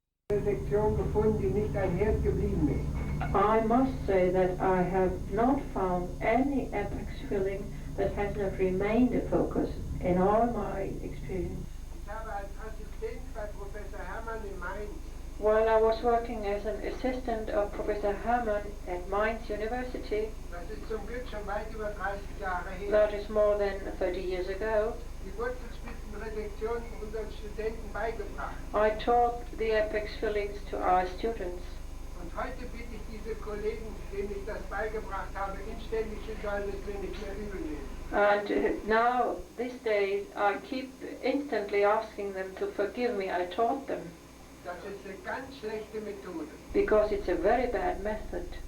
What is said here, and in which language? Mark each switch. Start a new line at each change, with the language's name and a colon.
German: Resektion gefunden, die nicht ein Herd geblieben ist.
English: I must say that I have not found any apex filling that has not remained a focus in all my experience.
German: Ich habe als Assistent bei Professor Hermann in Mainz
English: While I was working as an assistant of Professor Hermann at Mainz University,
German: das ist zum Glück schon weit über 30 Jahre her,
English: that is more than 30 years ago,
German: die Wurzelspitzenresektion unseren Studenten beigebracht.
English: I taught the apex fillings to our students.
German: Und heute bitte ich diese Kollegen, denen ich das beigebracht habe, inständig, sie sollen es mir nicht mehr übel nehmen.
English: And now, these days, I keep instantly asking them to forgive me. I taught them.
German: Das ist eine ganz schlechte Methode.
English: Because it's a very bad method.